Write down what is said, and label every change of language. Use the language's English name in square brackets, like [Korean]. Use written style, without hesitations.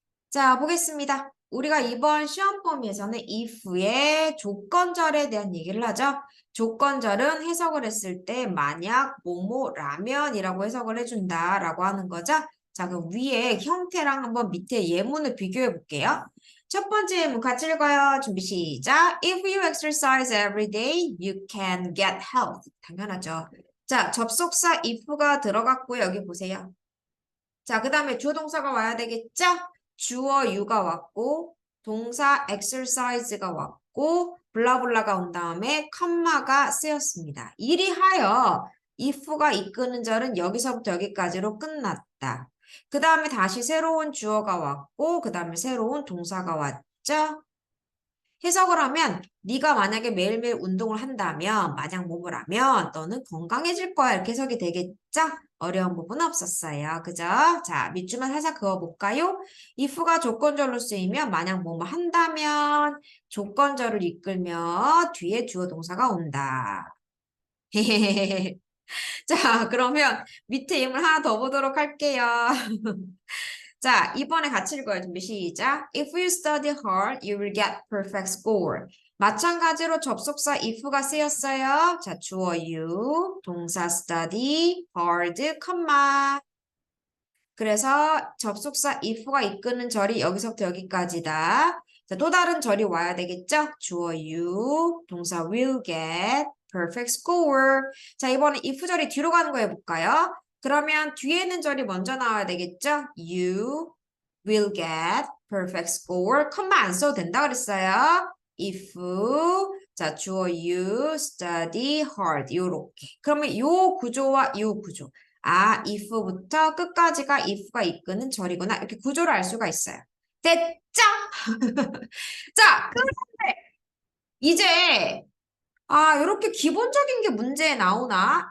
[Korean] 자, 보겠습니다. 우리가 이번 시험 범위에서는 if의 조건절에 대한 얘기를 하죠. 조건절은 해석을 했을 때 만약 뭐뭐라면이라고 해석을 해준다라고 하는 거죠. 자, 그럼 위에 형태랑 한번 밑에 예문을 비교해 볼게요. 첫 번째 예문 같이 읽어요. 준비 시작. [English] If you exercise every day, you can get health. [Korean] 당연하죠. 자, 접속사 if가 들어갔고 여기 보세요. 자, 그 다음에 주어 동사가 와야 되겠죠? 주어 you가 왔고 동사 exercise가 왔고 블라블라가 온 다음에 컴마가 쓰였습니다. 이리하여 if가 이끄는 절은 여기서부터 여기까지로 끝났다. 그 다음에 다시 새로운 주어가 왔고 그 다음에 새로운 동사가 왔죠? 해석을 하면 네가 만약에 매일매일 운동을 한다면 만약 뭐뭐라면 너는 건강해질 거야 이렇게 해석이 되겠죠? 어려운 부분 없었어요. 그죠? 자, 밑줄만 살짝 그어볼까요? if가 조건절로 쓰이면 만약 뭐뭐 한다면 조건절을 이끌며 뒤에 주어 동사가 온다. 자, 그러면 밑에 예문 하나 더 보도록 할게요. 자, 이번에 같이 읽어요. 준비 시작. [English] If you study hard, you will get perfect score. [Korean] 마찬가지로 접속사 if가 쓰였어요. 자, 주어 you, 동사 study, hard, 컴마. 그래서 접속사 if가 이끄는 절이 여기서부터 여기까지다. 자, 또 다른 절이 와야 되겠죠? 주어 you, 동사 [English] will get, perfect score. [Korean] 자, 이번에 if 절이 뒤로 가는 거 해볼까요? 그러면 뒤에 있는 절이 먼저 나와야 되겠죠? [English] You will get perfect score. [Korean] 컴마 안 써도 된다 그랬어요. [English] if, [Korean] 자, 주어 [English] you study hard. [Korean] 요렇게. 그러면 요 구조와 요 구조. 아, if부터 끝까지가 if가 이끄는 절이구나. 이렇게 구조를 알 수가 있어요. 됐죠? 자, 그런데 이제 이렇게 기본적인 게 문제에 나오나?